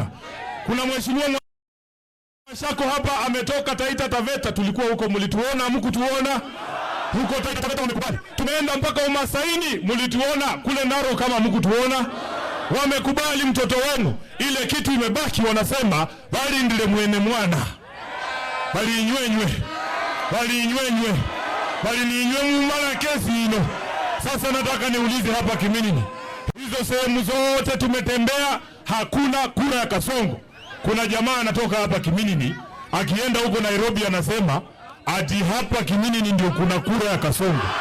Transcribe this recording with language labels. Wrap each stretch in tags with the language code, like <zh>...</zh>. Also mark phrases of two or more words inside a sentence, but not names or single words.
<sw>Kuna mheshimiwa Mashako hapa ametoka Taita Taveta, tulikuwa huko, mlituona hamkutuona? Huko Taita Taveta wamekubali. Tumeenda mpaka Umasaini, mlituona kule Naro kama hamkutuona? Wamekubali mtoto wenu. Ile kitu imebaki wanasema</sw> <luy>bali ndile mwene mwana. Bali inywenywe. Bali inywenywe. Bali ni inywe mara kesi ino.</luy> <sw>Sasa nataka niulize hapa Kiminini. Hizo sehemu zote tumetembea, hakuna kura ya Kasongo. Kuna jamaa anatoka hapa Kiminini, akienda huko Nairobi anasema ati hapa Kiminini ndio kuna kura ya Kasongo.</sw>